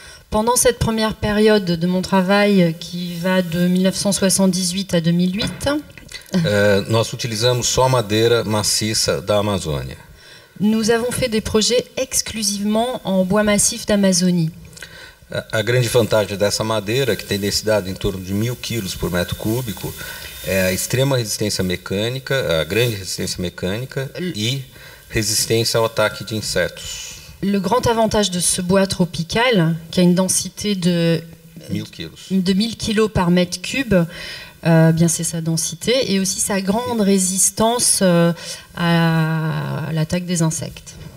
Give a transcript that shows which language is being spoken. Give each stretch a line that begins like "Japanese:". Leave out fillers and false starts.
French: pendant cette première période de mon travail qui va de 1978 à 2008,
Portuguese: nós utilizamos só madeira maciça da Amazônia.
French: Nous avons fait des projets exclusivement en bois massif d'Amazonie.
Portuguese: A grande vantagem dessa madeira, que tem densidade em torno de 1000 kg por metro cúbico, é a extrema resistência mecânica, a grande resistência mecânica e resistência ao ataque de insetos.
French: Le grand avantage de ce bois tropical, qui a une densité de 1000 kg par mètre cube, bien c'est sa densité, et aussi sa grande résistance à l'attaque des insectes.